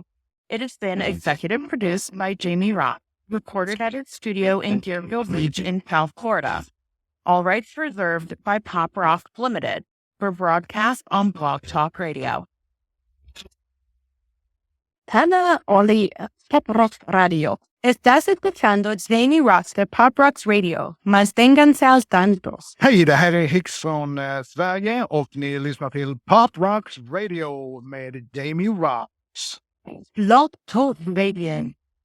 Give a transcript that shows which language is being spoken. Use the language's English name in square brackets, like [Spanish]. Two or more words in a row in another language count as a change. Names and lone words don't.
[English] It has been executive produced by Jamie Roxx, recorded at its studio in Deerfield Beach in South Florida. All rights reserved by Pop Roxx Limited for broadcast on Blog Talk Radio. Tana Oli Pop Rock Radio. [Spanish] Estás escuchando Jamie Roxx de Pop Rocks Radio. Manténganse al tanto. [Swedish] Hej, det här är Hicks från Sverige och ni lyssnar till Pop Rocks Radio med Jamie Roxx. [English] Blog Talk Radio.